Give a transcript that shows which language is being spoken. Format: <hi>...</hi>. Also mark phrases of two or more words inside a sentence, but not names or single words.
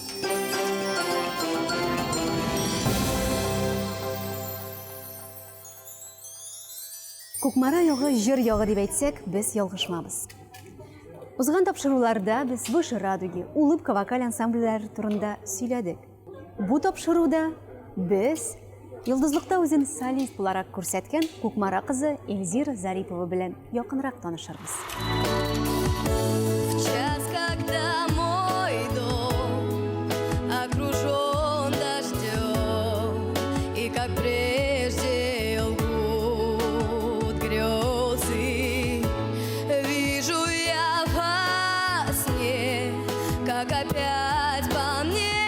<tt>Кукмара ягы җыр ягы дип әйтсәк, без ялгышмабыз. Узган тапшыруларда без Выше радуги, Улыбка вокаль ансамбльләре турында сөйләдек. Бу тапшыруда без йолдызлыкта үзен солист буларак күрсәткән Кукмара кызы Эльзира Зарипова белән якынрак танышырбыз.</tt> <ru>В час, когда мой дом окружен дождем, и как прежде лгут грезы, вижу я во сне, как опять по мне</ru>